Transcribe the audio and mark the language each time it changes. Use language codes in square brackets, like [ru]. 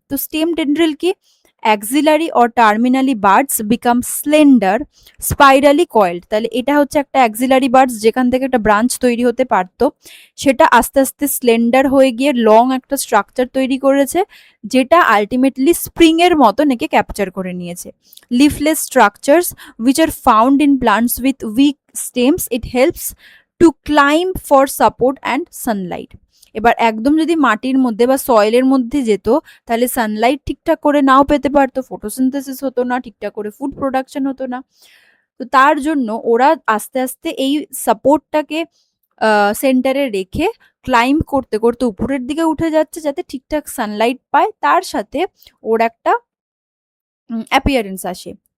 [en] তো stem tendril কি, axillary or terminally buds become slender spirally coiled. [bn] তাহলে এটা হচ্ছে একটা অ্যাক্সিলারি বার্ডস, যেখান থেকে একটা ব্রাঞ্চ তৈরি হতে পারতো, সেটা আস্তে আস্তে স্লেন্ডার হয়ে গিয়ে লং একটা স্ট্রাকচার তৈরি করেছে, যেটা আলটিমেটলি স্প্রিং এর মতো একে ক্যাপচার করে নিয়েছে। [en] Leafless structures which are found in plants with weak stems, it helps to climb for support and sunlight. [bn] এবার একদম যদি মাটির মধ্যে বা সয়েলের মধ্যে যেত, তাহলে সানলাইট ঠিকঠাক করে নাও পেতে পারতো, ফটোসিনথেসিস হতো না, ঠিকঠাক করে ফুড প্রোডাকশন হতো না। তো তার জন্য ওরা আস্তে আস্তে এই সাপোর্টটাকে সেন্টারে রেখে ক্লাইম্ব করতে করতে উপরের দিকে উঠে যাচ্ছে, যাতে ঠিকঠাক সানলাইট পায়, তার সাথে ওর একটা অ্যাপিয়ারেন্স আসে।